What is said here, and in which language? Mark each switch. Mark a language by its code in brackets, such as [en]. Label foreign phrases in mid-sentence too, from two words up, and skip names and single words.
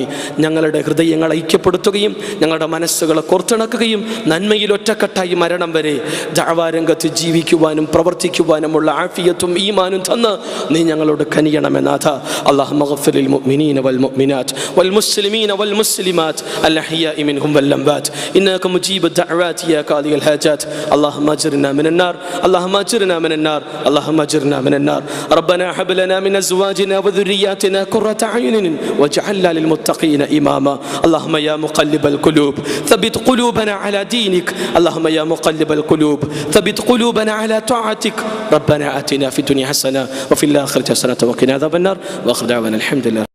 [ml] ഞങ്ങളുടെ ഹൃദയങ്ങളെ ഐക്യപ്പെടുത്തുകയും ഞങ്ങളുടെ മനസ്സുകളെ കോർത്തിണക്കുകയും നന്മയിൽ ഒറ്റക്കെട്ടായി മരണം വരെ ദഅവാരംഗത്ത് ജീവിക്കുവാനും പ്രവർത്തിക്കുവാനുമുള്ള ആഫിയത്തും ഈമാനും തന്ന് നീ ഞങ്ങളോട് കനിയണമേ. [ar] നാഥ, اللهم اغفر لل مؤمنين وال مؤمنات وال مسلمين وال مسلمات ال أحياء منهم وال أموات إنك مجيب دعوات يا قاضي الحاجات. اللهم أجرنا من النار اللهم أجرنا من النار اللهم أجرنا من النار ربنا هب لنا من أزواجنا وذرياتنا قرة أعين واجعلنا للمتقين إماما اللهم يا مقلب القلوب ثبت قلوبنا على دينك اللهم يا مقلب القلوب ثبت قلوبنا على طاعتك ربنا آتنا في الدنيا حسنة وفي الآخرة حسنة وقنا عذاب النار وآخر دعوانا الحمد لله.